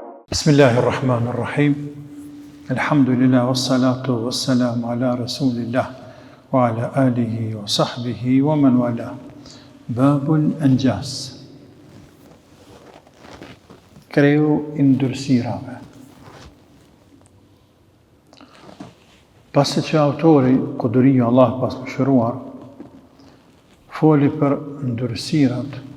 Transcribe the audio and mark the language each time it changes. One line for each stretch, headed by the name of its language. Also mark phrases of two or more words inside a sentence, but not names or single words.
Arabic: بسم الله الرحمن الرحيم. الحمد لله والصلاة والسلام على رسول الله وعلى آله وصحبه ومن والاه. باب الأنجاس.
Albanian: Kreu i ndërsirave. Pasi që autori, Kuduria Allah pas mëshiruar, foli për ndërsirat